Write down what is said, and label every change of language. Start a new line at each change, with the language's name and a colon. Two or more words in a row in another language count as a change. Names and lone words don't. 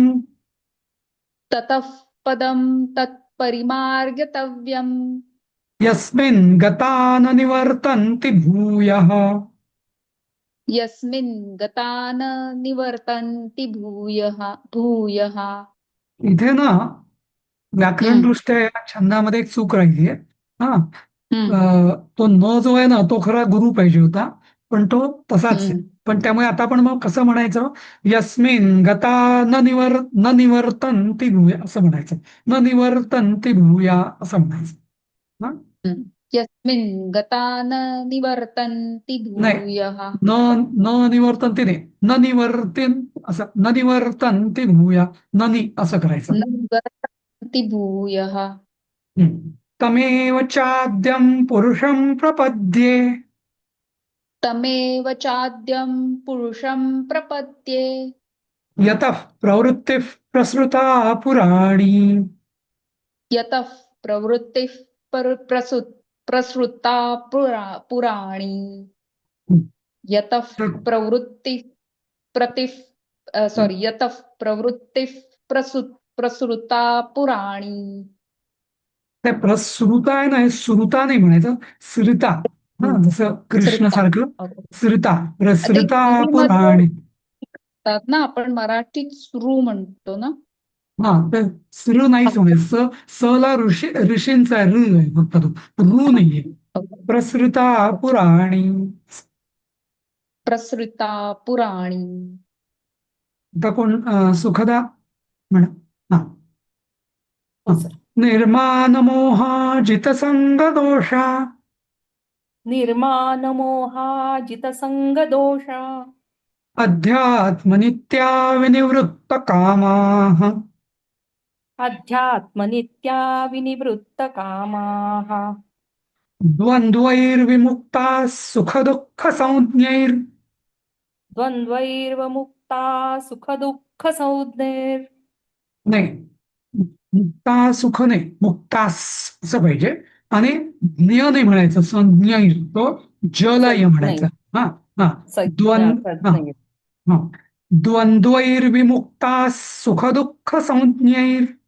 Sanskrit: ततः पदं तत्परिमार्गितव्यम् यस्मिन् गता न निवर्तन्ति भूयः यस्मिन् गता न निवर्तन्ति भूयः
Marathi: इथे ना व्याकरण हम्म, दृष्ट्या या छंदामध्ये एक चूक राहिली आहे हा हम्म, तो न जो आहे ना तो खरा गुरु पाहिजे होता पण तो तसाच आहे हम्म. पण त्यामुळे आता आपण मग कसं म्हणायचं
Sanskrit: यस्मिन गता न निवर्तन्ति भूया
Marathi: असं म्हणायचं
Sanskrit: न निवर्तन्ति भूया
Marathi: असं म्हणायचं हा हम्म.
Sanskrit: यस्मिन् गता न निवर्तन्ति
Marathi: नाही
Sanskrit: भूयः न न निवर्तन्ति
Marathi: नाही
Sanskrit: न निवर्तिन
Marathi: असं
Sanskrit: न निवर्तन्ति भूया न नि
Marathi: असं करायचं
Sanskrit: न निवर्तन्ति भूयः तमेव चाद्यं पुरुषं प्रपद्ये तमेव चाद्यं पुरुषं प्रपद्ये यतः प्रवृत्तिः प्रसृता पुराणी यतः प्रवृत्तिः प्रसृता पुराणी यतः प्रवृत्तिः यतः प्रवृत्तिः प्रसृता पुराणी.
Marathi: ते प्रसृता आहे ना, हे सुरुता नाही म्हणायचं, सरिता. हा, जसं कृष्ण सरिता. सारखं ओके. सरिता, ते प्रसृता हिंदीमध्ये पुराणी. म्हणतात ना, आपण मराठीत सुरू म्हणतो ना. हा, तर सृ नाहीच म्हणायचं. स ला ऋषींचा ऋ आहे फक्त, तो ऋ नाहीये. ओके.
Sanskrit: प्रसृता पुराणी. प्रसृता पुराणी.
Marathi: आता कोण सुखदा म्हणा. हा, हो हा. सर.
Sanskrit: निर्माण मोहा संग दोषा निर्मानमोहाजितसङ्गदोषा अध्यात्मनित्या विनिवृत्त कामाः अध्यात्मनित्या विनिवृत्तकामाः द्वन्द्वैर्विमुक्ताः सुखदुःखसंज्ञैर् द्वन्द्वैर्वमुक्ता सुखदुःखसंज्ञैर्
Marathi: नाही, मुक्ता सुख नाही, मुक्तास असं पाहिजे. आणि ज्ञ नाही म्हणायचं, संज्ञैर, तो जला य म्हणायचा. हा, हा. हा, हा.
Sanskrit: द्वन्द्वैर्विमुक्ताः सुखदुःखसंज्ञैर्